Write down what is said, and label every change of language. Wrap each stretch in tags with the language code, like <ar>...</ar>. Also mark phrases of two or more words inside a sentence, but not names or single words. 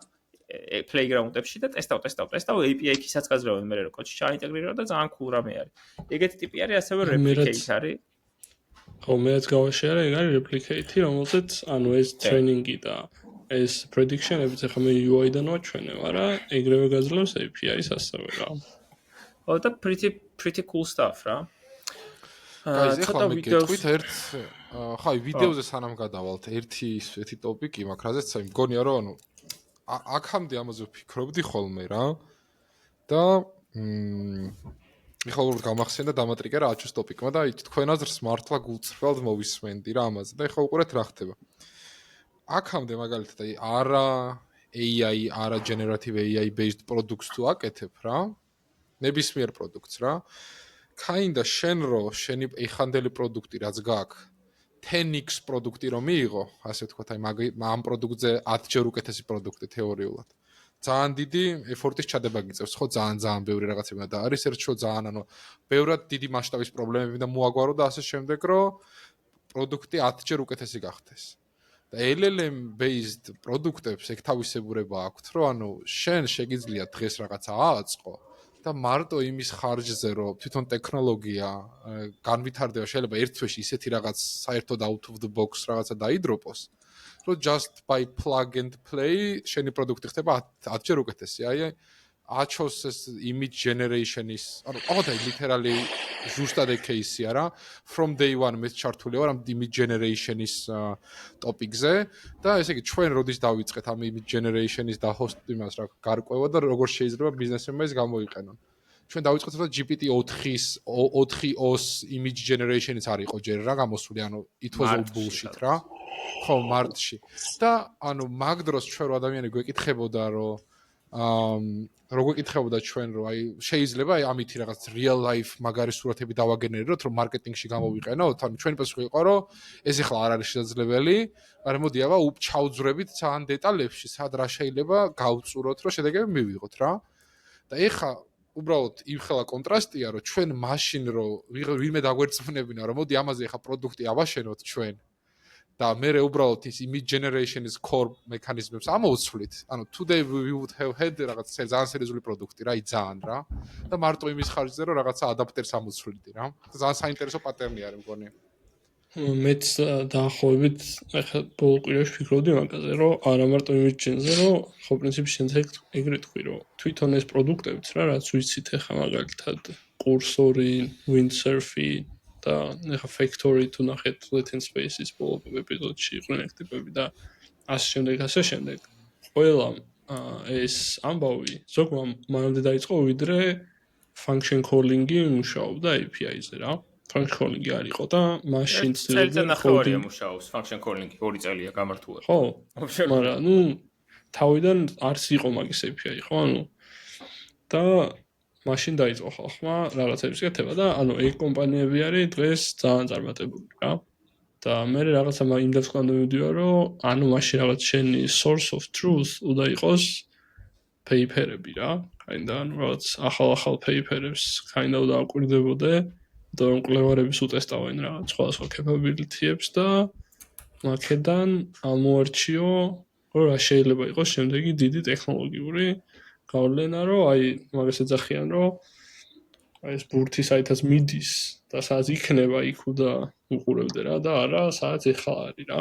<ka>Playground-ებში და ტესტავ API-საც გაძლევენ მე რო კოდში ჩაინტეგრირებ და ძალიან cool რამე არის. ეგეთი ტიპი არის ასევე replicate არის. ხო, მეც გავაშერე, ეგ არის replicate, რომელზეც ანუ ეს ტრეინინგი და ეს prediction-ებიც ახლა მე UI-დან ვაჩვენე, მაგრამ ეგრევე გაძლევს API-ს ასევე რა. ხო და</ka> <en>pretty cool stuff</en> <ka>რა. Guys, ეხლა მე გეტყვით ხო, ვიდეოზე სანამ გადავალთ, ერთი ტოპიკი მაქვს, რაზეც აი მგონია რომ ანუ აქამდე ამაზე ვფიქრობდი ხოლმე რა. და ეხლა უბრალოდ გამახსენდა დამატრიკა რა აჩუს ტოპიკმა და თქვენ აზრს მართლა გულწრფელად მოვისმენდი რა ამაზე და ეხლა უყურეთ რა ხდება. აქამდე მაგალითად აი არა AI, არა</ka> <en>generative AI based products</en> <ka>თუ აკეთებ რა. ნებისმიერ პროდუქტს რა. Kinda შენ რო შენი ეხანდელი პროდუქტი რაც გაქვს 10x პროდუქტი რომ მიიღო, ასე ვთქვათ, აი ამ პროდუქტზე 10 ჯერ უკეთესი პროდუქტი თეორიულად. ძალიან დიდი ეფორტის ჩადება გიწევს, ხო, ძალიან ბევრი რაღაცები და არის ერთ შო ძალიან ანუ ბევრად დიდი მასშტაბის პრობლემები და მოაგვარო და ასე შემდეგ, რომ პროდუქტი 10 ჯერ უკეთესი გახდეს. და</ka> <en>LLM based</en> <ka>პროდუქტებს ეგ თავისებურება აქვთ, რომ ანუ შენ შეგიძლია დღეს რაღაცა ააწყო და მარტო იმის ხარჯზე, რომ თვითონ ტექნოლოგია განვითარდება, შეიძლება ერთ თვეში ისეთი რაღაც საერთოდ</ka> <en>out of the box</en> <ka>რაღაცა დაიდროპოს, რომ</ka> <en>just by plug and play</en> <ka>შენი პროდუქტი ხდება 10 ჯერ უკეთესი. აი აჩოს ეს</ka> <en>image generation-ის,</en> <ka>ანუ ყოველდღე literally ზუსტად ეგ кейსია რა.</ka> <en>From day one</en> <ka>მე ჩართული ვარ ამ</ka> <en>image generation-ის</en> <ka>ტოპიკზე და ესე იგი ჩვენ როდის დავიწყეთ ამ</ka> <en>image generation-ის</en> <ka>და host იმას რა გარკვევა და როგორ შეიძლება ბიზნესმენმა ეს გამოიყენონ. ჩვენ დავიწყეთ და GPT-4-ოს</ka> <en>image generation-იც</en> <ka>არ იყო ჯერ რა გამოსული, ანუ</ka> <en>it was all bullshit</en> <ka>რა. ხო, მარტში. და ანუ მაგ დროს ჩვენ რო ადამიანი გვეკითხებოდა რომ როგორ გეკითხებოდა ჩვენ რომ აი შეიძლება აი ამითი რაღაც</ka> <en>real life</en> <ka>მაგარი სურათები დავაგენერიროთ რომ მარკეტინგში გამოვიყენოთ, ანუ ჩვენი პასუხი იყო რომ ეს ახლა არ არის შესაძლებელი, მაგრამ მოდი აბა ჩავძვრებით ძალიან დეტალებში, სად რა შეიძლება გავწუროთ რომ შედეგები მივიღოთ რა. და ეხლა უბრალოდ იმხელა კონტრასტია, რომ ჩვენ მაშინ რომ ვინმე დაგვერწმუნებინა, რომ მოდი ამაზე ახლა პროდუქტი ავაშენოთ ჩვენ და მე უბრალოდ ის</ka> <en>image generation-ის core</en> <ka>მექანიზმებს ამოვცვლით. ანუ</ka> <en>today we would have had</en> <ka>რაღაც ძალიან სერიოზული პროდუქტი რა, ძალიან რა. და მარტო იმის ხარჯზე რომ რაღაცა ადაპტერს ამოვცვლით რა. ძალიან საინტერესო პატერნი არის მგონი. მეც დაახლოებით ახლა ბოლო კვირაში ვფიქრობდი მაგაზე, რომ არა მარტო</ka> <en>image gen-ზე,</en> <ka>რომ ხო პრინციპში შენ ეგრე თქვი, რომ თვითონ ეს პროდუქტებიც რა, რაც ვიცით ახლა მაგალითად კურსორი, windsurf-ი და ახლა factory თუ ნახეთ latent space-ის ბოლო ეპიზოდში იყვნენ ეგ ტიპები და ასე შემდეგ. ყველა ეს ამბავი ზოგმა მანამდე დაიწყო ვიდრე</ka> <en>function calling-ი</en> <ka>მუშაობდა API-ზე რა.</ka> <en>function calling-ი</en> <ka>არ იყო და მაშინ ცელთან ახალია მუშაობს</ka> <en>function calling-ი</en> <ka>2 წელია გამართულად. ხო, მაგრამ თავიდან არც იყო მაგის API, ხო? და მაშინ დაიწყო ხალხმა რაღაცების გაკეთება და ეგ კომპანიები არის დღეს ძალიან წარმატებული რა. და მე რაღაცა იმ დასკვნამდე მივდივარ, რომ მაშინ რაღაც შენი</ka> <en>source of truth</en> <ka>უნდა იყოს paper-ები რა. რაღაც ახალ paper-ებს უნდა აკვირდებოდე და რომ კვლევარების უტესტავენ რაღაც სხვადასხვა capability-ებს და აქედან ამოარჩიო რომ რა შეიძლება იყოს შემდეგი დიდი ტექნოლოგიური გავლენა, რომ მაგას ეძახიან, რომ ეს ბურთი საერთოდ მიდის და სადაც იქნება იქ და უყურებდე რა და არა სადაც ეხლა არის რა.</ka>